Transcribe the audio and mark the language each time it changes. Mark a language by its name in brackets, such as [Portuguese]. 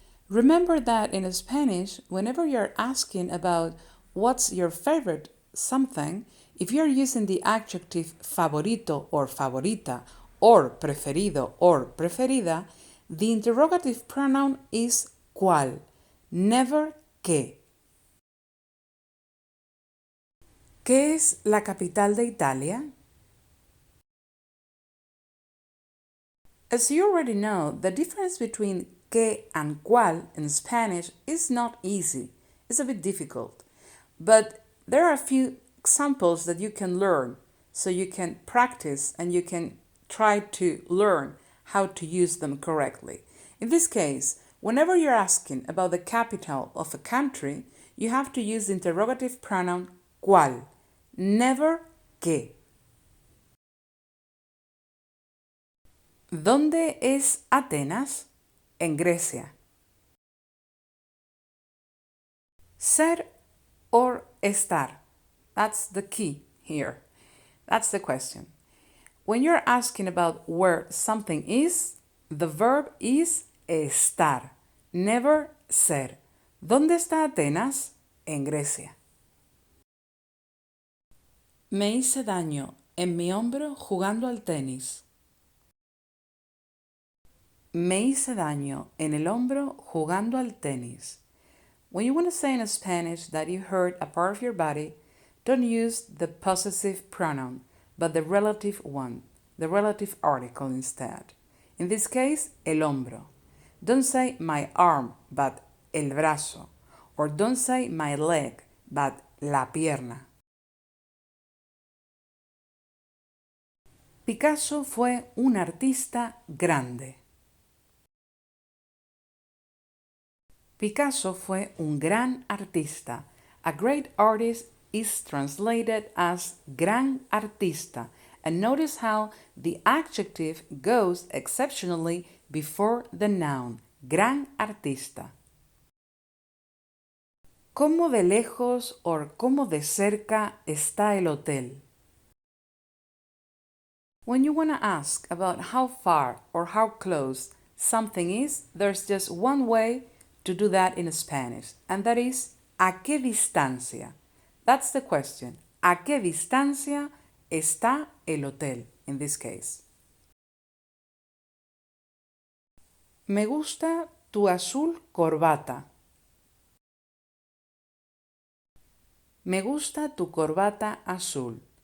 [English] Remember that in Spanish, whenever you're asking about what's your favorite something, if you're using the adjective favorito or favorita or preferido or preferida, the interrogative pronoun is cuál, never qué. [Spanish] ¿Qué es la capital de Italia? [English] As you already know, the difference between qué and cuál in Spanish is not easy. It's a bit difficult. But there are a few examples that you can learn so you can practice and you can try to learn how to use them correctly. In this case, whenever you're asking about the capital of a country, you have to use the interrogative pronoun cuál, never qué. [Spanish] ¿Dónde es Atenas? En Grecia. [English] Ser or estar? That's the key here. That's the question. When you're asking about where something is, the verb is estar, never ser. [Spanish] ¿Dónde está Atenas? En Grecia. Me hice daño en mi hombro jugando al tenis. Me hice daño en el hombro jugando al tenis. [English] When you want to say in Spanish that you hurt a part of your body, don't use the possessive pronoun, but the relative one, the relative article instead. In this case, [Spanish] el hombro. [English] Don't say my arm, but [Spanish] el brazo. [English] Or don't say my leg, but [Spanish] la pierna. Picasso fue un artista grande. Picasso fue un gran artista. [English] A great artist is translated as [Spanish] gran artista. [English] And notice how the adjective goes exceptionally before the noun, [Spanish] gran artista. ¿Cómo de lejos o cómo de cerca está el hotel? [English] When you want to ask about how far or how close something is, there's just one way to do that in Spanish, and that is [Spanish] ¿a qué distancia? [English] That's the question. [Spanish] ¿A qué distancia está el hotel [English] in this case? [Spanish] Me gusta tu azul corbata. Me gusta tu corbata azul.